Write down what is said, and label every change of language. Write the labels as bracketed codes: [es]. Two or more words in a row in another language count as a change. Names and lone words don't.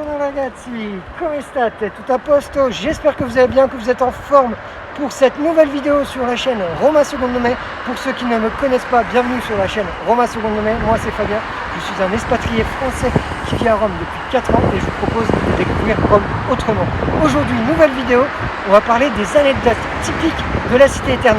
[it] ragazzi, come state? Tout a posto? [fr] J'espère que vous allez bien, que vous êtes en forme pour cette nouvelle vidéo sur la chaîne Roma Secondo Me. Pour ceux qui ne me connaissent pas, bienvenue sur la chaîne Roma Secondo Me. Moi c'est Fabien, je suis un expatrié français qui vit à Rome depuis 4 ans et je vous propose de découvrir Rome autrement. Aujourd'hui, nouvelle vidéo, on va parler des anecdotes typiques de la cité éternelle.